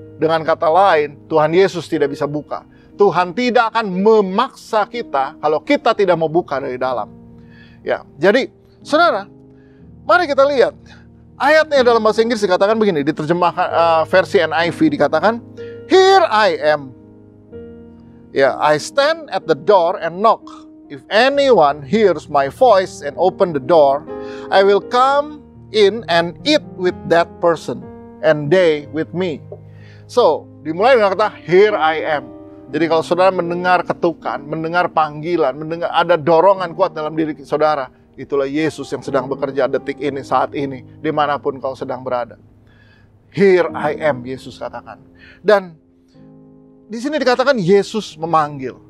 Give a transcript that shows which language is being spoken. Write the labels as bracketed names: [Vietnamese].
[Indonesian] Dengan kata lain, Tuhan Yesus tidak bisa buka. Tuhan tidak akan memaksa kita kalau kita tidak mau buka dari dalam. Ya, jadi, saudara, mari kita lihat. Ayatnya dalam bahasa Inggris dikatakan begini. Diterjemahkan versi NIV dikatakan, [English] Here I am. Ya, I stand at the door and knock. If anyone hears my voice and open the door, I will come in and eat with that person, and they with me. [Indonesian] So, dimulai dengan kata, [English] here I am. [Indonesian] Jadi kalau saudara mendengar ketukan, mendengar panggilan, mendengar ada dorongan kuat dalam diri saudara, itulah Yesus yang sedang bekerja detik ini, saat ini, dimanapun kau sedang berada. [English] Here I am, [Indonesian] Yesus katakan. Dan di sini dikatakan Yesus memanggil.